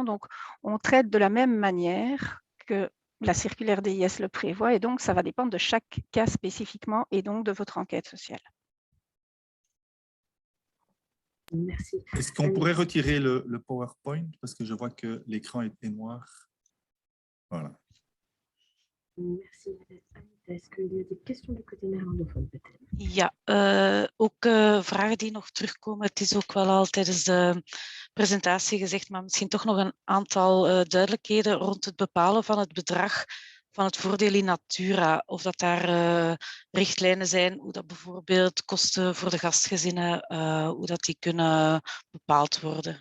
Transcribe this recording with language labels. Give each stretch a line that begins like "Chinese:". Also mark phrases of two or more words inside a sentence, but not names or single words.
French: Donc, on traite de la même manière que la circulaire DIS le prévoit, et donc ça va dépendre de chaque cas spécifiquement et donc de votre enquête sociale. Merci. Est-ce qu'on pourrait retirer le PowerPoint parce que je vois que l'écran est noir? Voilà. Merci. Anita, est-ce qu'il y a des questions du côté néerlandophone peut-être?
Dutch: Ja, ook vragen die nog terugkomen. Het is ook wel al tijdens de presentatie gezegd, maar misschien toch nog een aantal duidelijkheden rond het bepalen van het bedrag van het voordeel in natura. Of dat daar richtlijnen zijn, hoe dat bijvoorbeeld kosten voor de gastgezinnen, hoe dat die kunnen bepaald worden.